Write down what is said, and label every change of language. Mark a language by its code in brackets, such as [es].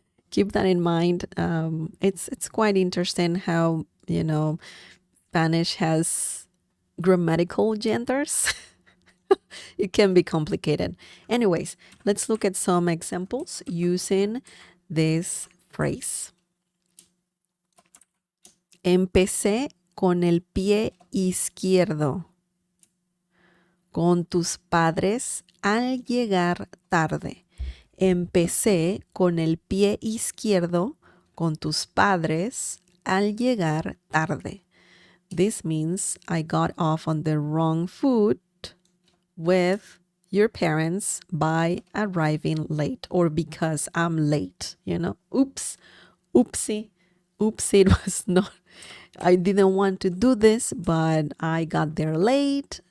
[en] Keep that in mind. It's quite interesting how, you know, Spanish has grammatical genders. It can be complicated. Anyways, let's look at some examples using this phrase. [es] Empecé con el pie izquierdo con tus padres al llegar tarde. Empecé con el pie izquierdo con tus padres al llegar tarde. [en] This means I got off on the wrong foot with your parents by arriving late or because I'm late, you know. Oops, oopsie, it was not, I didn't want to do this, but I got there late.